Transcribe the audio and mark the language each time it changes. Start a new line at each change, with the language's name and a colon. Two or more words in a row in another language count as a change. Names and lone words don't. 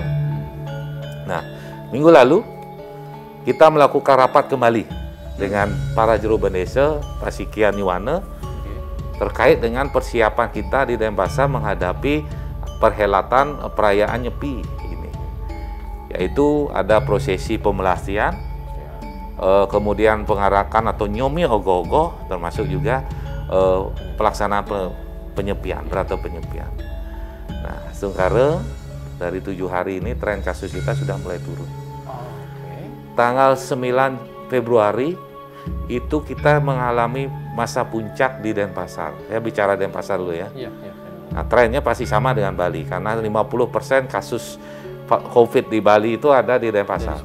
Indonesian: Nah, minggu lalu kita melakukan rapat kembali dengan para juru Bendesa Pasikian Niwana terkait dengan persiapan kita di Denpasar menghadapi perhelatan perayaan Nyepi ini, yaitu ada prosesi pembelastian, kemudian pengarakan atau nyomi ogoh-ogoh, termasuk juga pelaksanaan penyepian, berata penyepian. Nah, sekarang dari 7 hari ini tren kasus kita sudah mulai turun. Tanggal 9 Februari itu kita mengalami masa puncak di Denpasar. Saya bicara Denpasar dulu ya. Nah, trennya pasti sama dengan Bali karena 50% kasus COVID di Bali itu ada di Denpasar.